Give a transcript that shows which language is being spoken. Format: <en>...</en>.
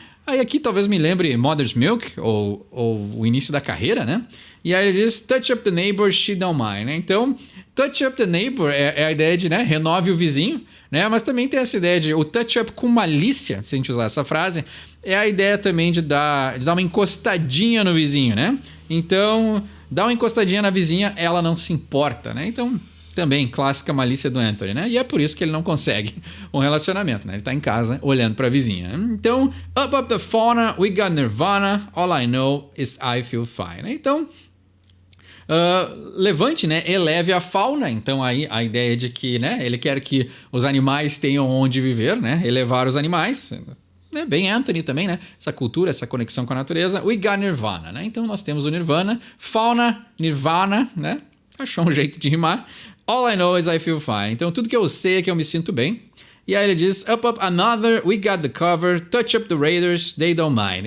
<pt>Aí aqui talvez me lembre Mother's Milk, ou o início da carreira, né? E aí ele diz,</pt> <en>touch up the neighbor, she don't mind, né?</en> <pt>Então, touch up the neighbor é a ideia de, né, renove o vizinho, né? Mas também tem essa ideia de, o touch up com malícia, se a gente usar essa frase, é a ideia também de dar uma encostadinha no vizinho, né? Então, dá uma encostadinha na vizinha, ela não se importa, né? Então, também clássica malícia do Anthony, né? E é por isso que ele não consegue um relacionamento, né? Ele tá em casa olhando pra vizinha. Então,</pt> <en>up, up the fauna, we got nirvana, all I know is I feel fine.</en> <pt>Então, levante, né? Eleve a fauna. Então, aí a ideia de que, né? Ele quer que os animais tenham onde viver, né? Elevar os animais. Né? Bem Anthony também, né? Essa cultura, essa conexão com a natureza.</pt> <en>We got nirvana,</en> <pt>né? Então, nós temos o nirvana. Fauna, nirvana, né? Achou um jeito de rimar.</pt> <en>All I know is I feel fine.</en> <pt>Então, tudo que eu sei é que eu me sinto bem. E aí ele diz,</pt> <en>up, up, another, we got the cover, touch up the Raiders, they don't mind.</en>